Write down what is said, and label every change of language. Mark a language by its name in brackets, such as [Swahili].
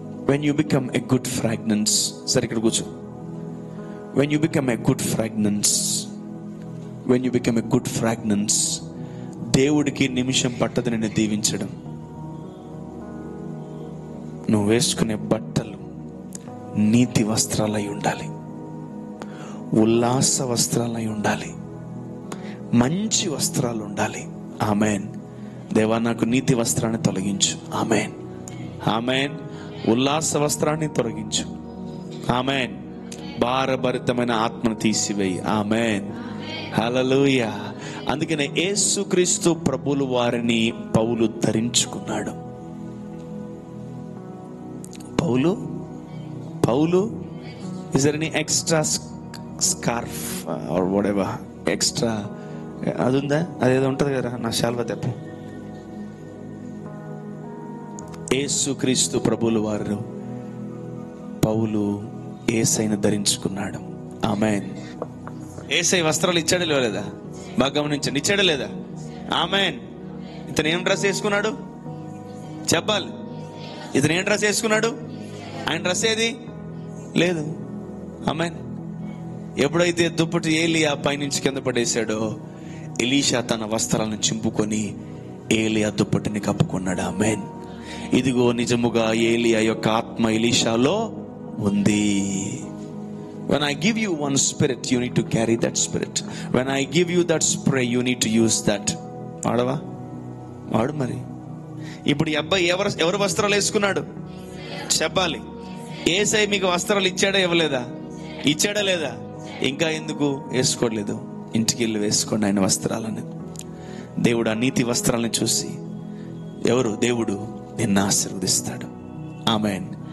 [English] When you become a good fragrance, [Telugu] సరే ఇక్కడ కూర్చో. [English] When you become a good fragrance, when you become a good fragrance, [Telugu] దేవుడికి నిమిషం పట్టదు నిన్ను దీవించడం. నువ్వు వేసుకునే బట్టలు నీతి వస్త్రాలై ఉండాలి, ఉల్లాస వస్త్రాలై ఉండాలి, మంచి వస్త్రాలు ఉండాలి. ఆమేన్. దేవా, నాకు నీతి వస్త్రాన్ని తొలగించు. ఆమేన్, ఆమేన్. ఉల్లాస వస్త్రాన్ని తొలగించు. ఆమేన్. భారభరితమైన ఆత్మను తీసివేయి. ఆమేన్, హల్లెలూయా. అందుకనే యేసుక్రీస్తు ప్రభువుల వారిని పౌలు ధరించుకున్నాడు. [English] Paul is there any extra scarf or whatever extra [Telugu] అది ఉందా? అదేదో ఉంటది కదా, నా శాల్వా తెప్ప. యేసుక్రీస్తు ప్రభువుల వారు పౌలు యేసయ్యను ధరించుకున్నాడు. ఆమేన్. యేసయ్య వస్త్రాలు ఇచ్చాడా లేదా? బాగా గమనించండి, ఇచ్చాడా లేదా? ఆమేన్. ఇతను ఏం డ్రెస్ వేసుకున్నాడు చెప్పాలి? ఇతను ఏం డ్రెస్ వేసుకున్నాడు? ఆయన డ్రెస్ ఏది లేదు. ఆమేన్. ఎప్పుడైతే దుప్పటి ఏలియా పైనుంచి కింద పడేశాడో, ఎలీషా తన వస్త్రాలను చింపుకొని ఏలియా దుప్పటిని కప్పుకున్నాడు. ఆమేన్. ఇదిగో నిజముగా ఏలియా యొక్క ఆత్మ ఎలీషాలో ఉంది. [English] When I give you one spirit, you need to carry that spirit. When I give you that spray, you need to use that. [Telugu] వాడవా? వాడు. మరి ఇప్పుడు ఈ అబ్బాయి ఎవరు వస్త్రాలు వేసుకున్నాడు చెప్పాలి? యేసయ్య మీకు వస్త్రాలు ఇచ్చాడా ఇవ్వలేదా? ఇచ్చాడా లేదా? ఇంకా ఎందుకు వేసుకోవట్లేదు? ఇంటికి వెళ్ళి వేసుకోండి ఆయన వస్త్రాలను. దేవుడు ఆ నీతి వస్త్రాలను చూసి దేవుడు నిన్ను ఆశీర్వదిస్తాడు. ఆమేన్.